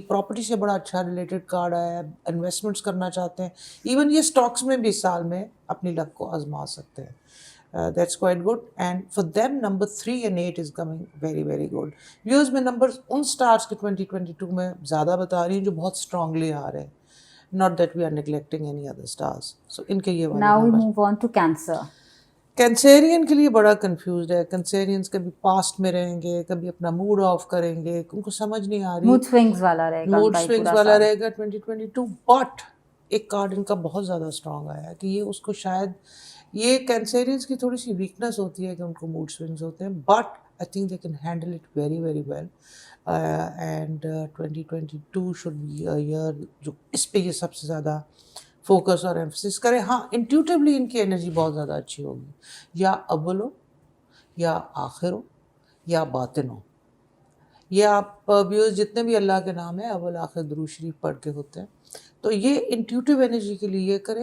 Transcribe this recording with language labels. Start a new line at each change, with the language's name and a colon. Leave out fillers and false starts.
Urdu: Property سے بڑا اچھا ریلیٹڈ کارڈ آیا ہے. انویسٹمنٹس کرنا چاہتے ہیں. ایون یہ اسٹاکس میں بھی اس سال میں اپنی لک کو آزما سکتے ہیں.
English: That's quite good. And for them number 3 and 8 is coming very good.
Urdu: Views میں نمبرز ان سٹارز کے 2022 میں زیادہ بتا رہی ہیں جو بہت اسٹرانگلی آ رہے ہیں.
English: Not that we are neglecting any other stars.
Urdu: So ان کے یہ والے
English: Now we numbers. move on to Cancer.
Urdu: کینسیرین کے لیے بڑا کنفیوزڈ ہے. کینسیرینس کبھی پاسٹ میں رہیں گے, کبھی اپنا موڈ آف کریں گے, ان کو سمجھ نہیں آ رہی. Mood swings والا رہے گا. موڈ سوئنگز والا رہے گا 2022. بٹ ایک کارڈ ان کا بہت زیادہ اسٹرانگ آیا ہے کہ یہ اس کو شاید, یہ کینسیرینس کی تھوڑی سی ویکنیس ہوتی ہے کہ ان کو موڈ سوئنگز ہوتے ہیں, but
English: I think they can handle it very very well. And 2022 should be a year
Urdu: جو اس پہ یہ سب سے زیادہ فوکس اور ایمفسس کرے. ہاں انٹیوٹیولی ان کی انرجی بہت زیادہ اچھی ہوگی, یا اول ہو یا آخر ہو یا باطن ہو. یہ آپ ویوز جتنے بھی اللہ کے نام ہیں اول آخر درود شریف پڑھ کے ہوتے ہیں, تو یہ انٹیوٹیو انرجی کے لیے یہ کریں.